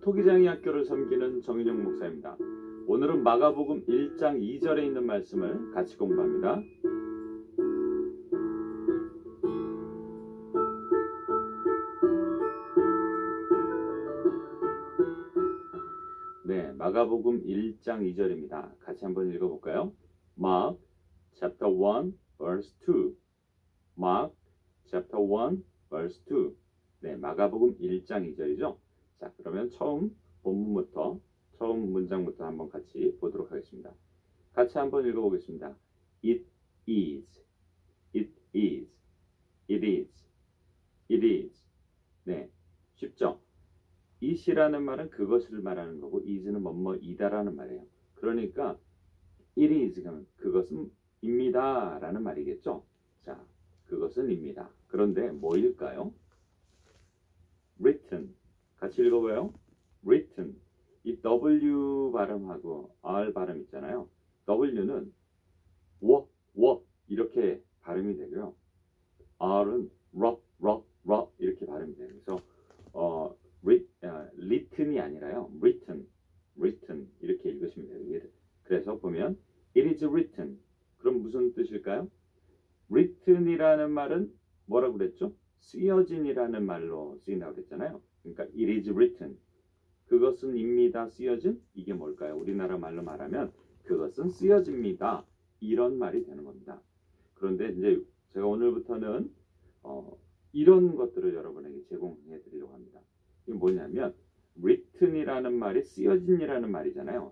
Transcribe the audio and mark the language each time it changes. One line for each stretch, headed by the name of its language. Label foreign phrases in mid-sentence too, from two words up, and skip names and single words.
Korean: 토기장이 학교를 섬기는 정인영 목사입니다. 오늘은 마가복음 1장 2절에 있는 말씀을 같이 공부합니다. 네, 마가복음 1장 2절입니다. 같이 한번 읽어볼까요?
English: Mark chapter 1 verse 2. Mark chapter 1 verse 2.
Korean: 네, 마가복음 1장 2절이죠. 자, 그러면 처음 문장부터 한번 같이 보도록 하겠습니다. 같이 한번 읽어보겠습니다.
English: It is, it is, it is, it is.
Korean: 네, 쉽죠? it이라는 말은 그것을 말하는 거고 is는 뭐뭐이다라는 말이에요. 그러니까
English: it is
Korean: 그러면 그것은 입니다 라는 말이겠죠. 자, 그것은 입니다. 그런데 뭐일까요? written. 같이 읽어봐요. written. 이 W 발음하고 R 발음 있잖아요. W는 워 이렇게 발음이 되고요. R은 러 이렇게 발음이 돼요. 그래서 written이 아니라요. written 이렇게 읽으시면 돼요. 그래서 보면
English: it is written.
Korean: 그럼 무슨 뜻일까요? written이라는 말은 뭐라고 그랬죠? 쓰여진이라는 말로 쓰인다고 그랬잖아요.
English: 그러니까 it is written.
Korean: 그것은 입니다. 쓰여진? 이게 뭘까요? 우리나라 말로 말하면 그것은 쓰여집니다. 이런 말이 되는 겁니다. 그런데 이제 제가 오늘부터는 이런 것들을 여러분에게 제공해 드리려고 합니다. 이게 뭐냐면 written이라는 말이 쓰여진이라는 말이잖아요.